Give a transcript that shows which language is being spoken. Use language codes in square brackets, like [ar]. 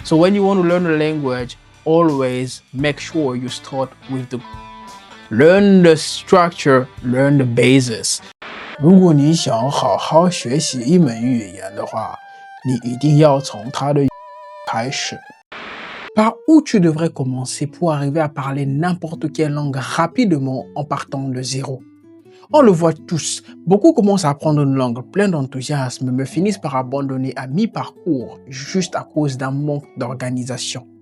[en] So when you want to learn a language, always make sure you start with learn the structure, learn the basis. [zh] 如果你想好好学习一门语言的话，你一定要从它的开始。 [fr] Par où tu devrais commencer pour arriver à parler n'importe quelle langue rapidement en partant de zéro? On le voit tous, beaucoup commencent à apprendre une langue plein d'enthousiasme mais finissent par abandonner à mi-parcours juste à cause d'un manque d'organisation.